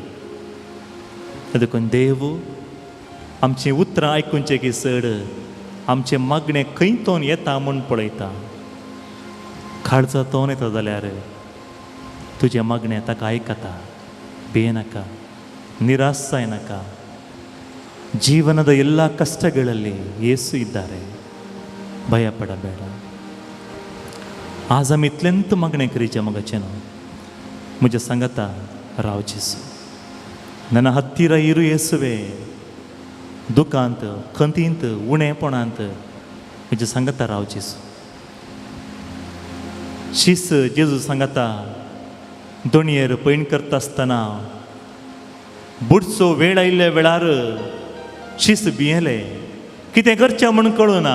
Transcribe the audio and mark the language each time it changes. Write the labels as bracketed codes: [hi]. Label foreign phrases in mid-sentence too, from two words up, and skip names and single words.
[kok] देखून देव आमचें उतरां आयकुनचें की सड आमचें मागणें खंयतोन येता म्हूण पळयता. काळजांतोन येता जाल्यार तुजें मागणें ताका आयकता. भियेनाका, [kn] ನಿರಾಶ ಏನಕ ಜೀವನದ ಎಲ್ಲ ಕಷ್ಟಗಳಲ್ಲಿ ಯೇಸು ಇದ್ದಾರೆ. ಭಯಪಡಬೇಡ. [kok] आज आमी इतलेंत मागणें करीचे मोगाचें न्हू. म्हज्या सांगाता राव जेसू, [kn] ನನ್ನ ಹತ್ತಿರ ಇರು ಯೇಸುವೆ. [kok] दुखांत खंतींत उणेपणांत म्हज्या सांगाता राव जेसू. शीस जेजू सांगाता दोणयेर पैण करता आसतना बुडचो वेळ आयिल्ल्या वेळार शीस भियेले, कितें करचें म्हूण कळुना.